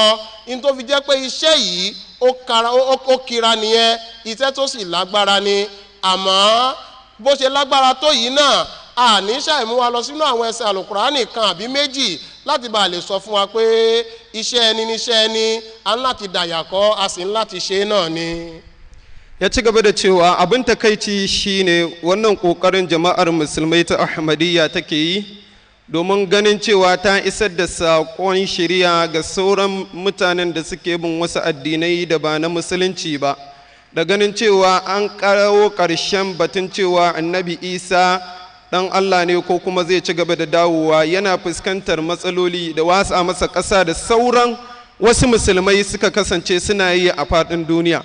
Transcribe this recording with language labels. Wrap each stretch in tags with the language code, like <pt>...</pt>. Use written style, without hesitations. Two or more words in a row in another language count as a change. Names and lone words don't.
<yo>in tó fi jẹ́ pé iṣẹ́ yìí ó kira nìyẹn, iṣẹ́ tó sì lágbára ni. àmọ́ bó ṣe lágbára tó yìí náà àní ṣàìmú wa lọ sínú àwọn ẹsẹ̀ àlùkùránì kan àbí méjì láti bá lè sọ fún wa pé iṣẹ́ ẹni níṣẹ́ ẹni, a ń láti dàyàkọ́, a sì ń láti ṣe náà ni.</yo> <ha>ya ci gaba da cewa abin takaici shine wannan kokarin jama'ar musulmai ta Ahmadiyya take yi domin ganin cewa ta isar da saƙon shari'a ga sauran mutanen da suke bin wasu addinai da ba na musulunci ba, da ganin cewa an kawo ƙarshen batun cewa annabi Isa dan Allah ne ko kuma zai ci gaba da dawowa, yana fuskantar matsaloli da wasa masa ƙasa da sauran wasu musulmai suka kasance suna yi a faɗin duniya.</ha>